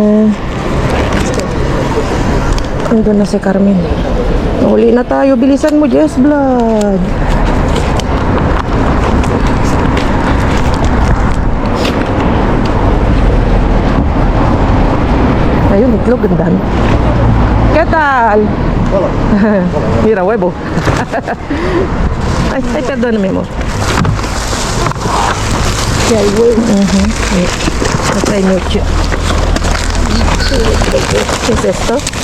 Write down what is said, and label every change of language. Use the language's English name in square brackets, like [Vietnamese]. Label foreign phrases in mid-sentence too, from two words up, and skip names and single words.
[Filipino] Nandun na si Carmen. Uli na tayo. Bilisan mo, Jess Vlog. Ayun, itlog. Gandaan. [Spanish] ¿Qué tal? Hola. Mira, huevo. Ay, perdóname, amor. ¿Qué hay huevo? Acá hay mucho. ¿Qué es esto?